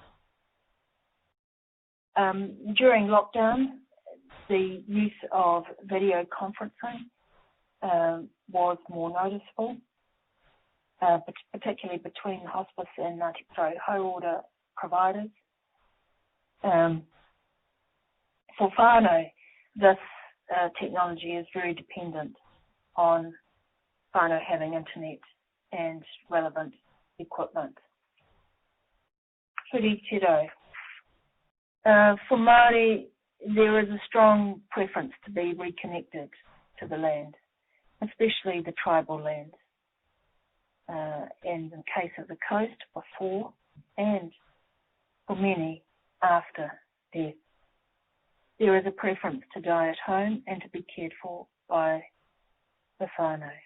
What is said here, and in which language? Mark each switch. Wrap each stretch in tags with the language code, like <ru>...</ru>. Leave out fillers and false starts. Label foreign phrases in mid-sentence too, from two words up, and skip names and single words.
<en>During lockdown, the use of video conferencing was more noticeable, particularly between hospice and high-order providers. For whānau, this technology is very dependent on whānau having internet and relevant equipment.</en> <mi>Huri tiro.</mi> <en>For Māori, there is a strong preference to be reconnected to the land, especially the tribal lands. And in case of the coast, before and for many after death. There is a preference to die at home and to be cared for by the whānau.</en>